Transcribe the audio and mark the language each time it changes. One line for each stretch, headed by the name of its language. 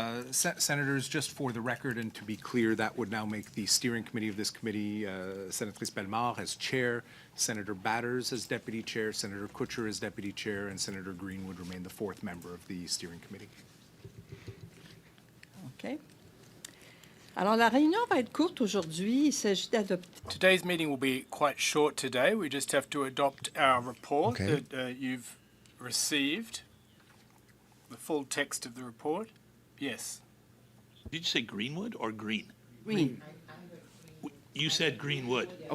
English: Senators, just for the record and to be clear, that would now make the steering committee of this committee Senatrice Bellemare as chair, Senator Batters as deputy chair, Senator Couture as deputy chair, and Senator Green would remain the fourth member of the steering committee. Okay.
French: Alors, la réunion va être courte aujourd'hui. Il s'agit d'adopter.
English: Today's meeting will be quite short today. We just have to adopt our report Okay. that you've received. The full text of the report. Yes. Did you say Greenwood or Green? Green. You said Greenwood.